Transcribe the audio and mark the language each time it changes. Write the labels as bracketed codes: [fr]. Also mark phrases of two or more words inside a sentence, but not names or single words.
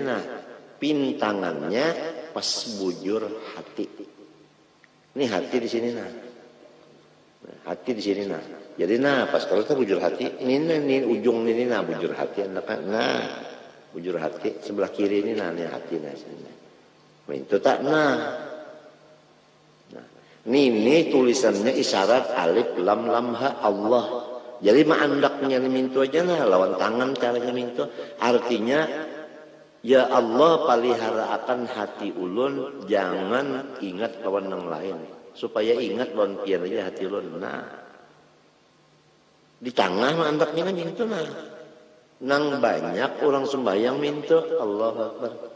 [bjn] pintangannya pas bujur hati ini hati di sini hati di sini jadi pas kalau kita bujur hati ini ujung ini bujur hati bujur hati sebelah kiri ini hati sini itu tak ini tulisannya isyarat alif lam lam ha Allah. Jadi andaknya mintu aja lawan tangan caranya mintu. Artinya ya Allah palihara akan hati ulun, jangan ingat kawan yang lain. Supaya ingat lawan pian aja hati ulun. Di tengah andaknya mintu nang banyak orang sembahyang mintu [ar] الله أكبر.